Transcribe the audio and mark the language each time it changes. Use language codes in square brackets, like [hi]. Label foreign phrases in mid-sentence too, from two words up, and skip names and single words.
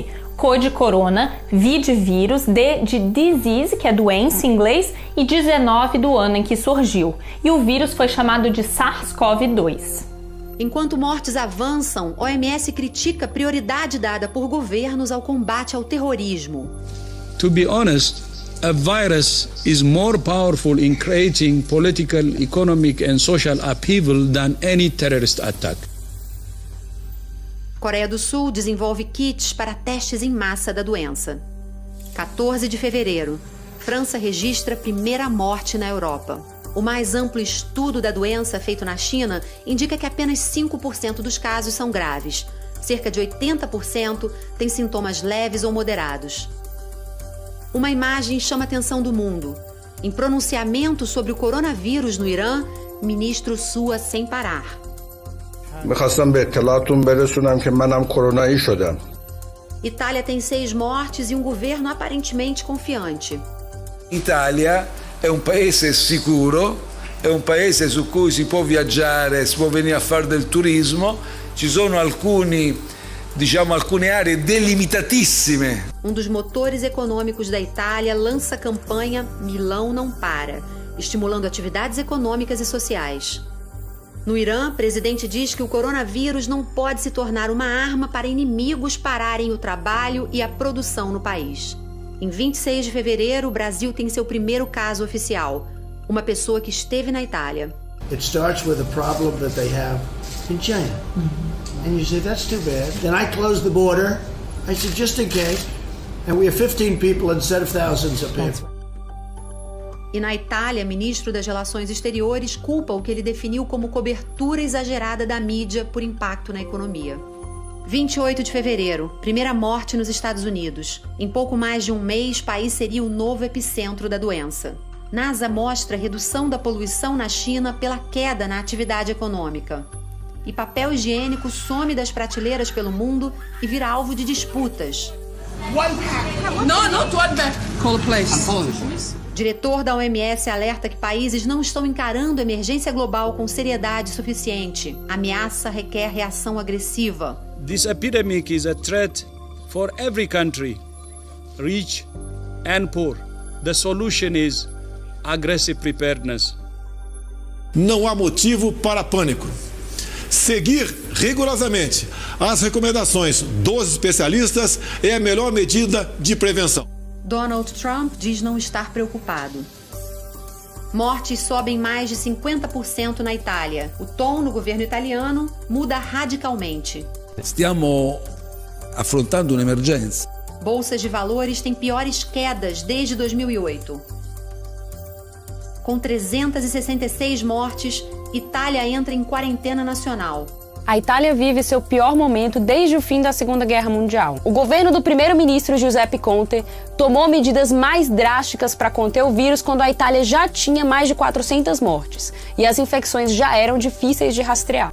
[pt] Co de corona, V de vírus, D de disease, que é doença em inglês, e 19 do ano em que surgiu. E o vírus foi chamado de SARS-CoV-2. Enquanto mortes avançam, a OMS critica a prioridade dada por governos ao combate ao terrorismo. [en] To be honest, a virus is more powerful in creating political, economic and social upheaval than any terrorist attack. [pt] Coreia do Sul desenvolve kits para testes em massa da doença. 14 de fevereiro. França registra a primeira morte na Europa. O mais amplo estudo da doença feito na China indica que apenas 5% dos casos são graves. Cerca de 80% têm sintomas leves ou moderados. Uma imagem chama a atenção do mundo. Em pronunciamento sobre o coronavírus no Irã, ministro sua sem parar. Itália tem 6 mortes e um governo aparentemente confiante. [it] L'Italia è un paese sicuro, è un paese su cui si può viaggiare, si può venire a fare del turismo. Ci sono alcuni diciamo, alcune aree delimitatissime. [pt] Um dos motores econômicos da Itália lança a campanha Milão Não Para, estimulando atividades econômicas e sociais. No Irã, o presidente diz que o coronavírus não pode se tornar uma arma para inimigos pararem o trabalho e a produção no país. Em 26 de fevereiro, o Brasil tem seu primeiro caso oficial, uma pessoa que esteve na Itália. [en] It starts with a problem that they have in China. And you say, that's too bad. Then I close the border. I said, just in case. And we have 15 people instead of thousands of people. [pt] E na Itália, o ministro das Relações Exteriores culpa o que ele definiu como cobertura exagerada da mídia por impacto na economia. 28 de fevereiro, primeira morte nos Estados Unidos. Em pouco mais de um mês, o país seria o novo epicentro da doença. NASA mostra a redução da poluição na China pela queda na atividade econômica. E papel higiênico some das prateleiras pelo mundo e vira alvo de disputas. [en] Not one bag. Call a place. [pt] Diretor da OMS alerta que países não estão encarando a emergência global com seriedade suficiente. A ameaça requer reação agressiva. [en] This epidemic is a threat for every country, rich and poor. The solution is aggressive preparedness. [pt] Não há motivo para pânico. Seguir rigorosamente as recomendações dos especialistas é a melhor medida de prevenção. Donald Trump diz não estar preocupado. Mortes sobem mais de 50% na Itália. O tom no governo italiano muda radicalmente. [it] Stiamo affrontando un'emergenza. [pt] Bolsas de valores têm piores quedas desde 2008. Com 366 mortes, Itália entra em quarentena nacional. A Itália vive seu pior momento desde o fim da Segunda Guerra Mundial. O governo do primeiro-ministro Giuseppe Conte tomou medidas mais drásticas para conter o vírus quando a Itália já tinha mais de 400 mortes e as infecções já eram difíceis de rastrear.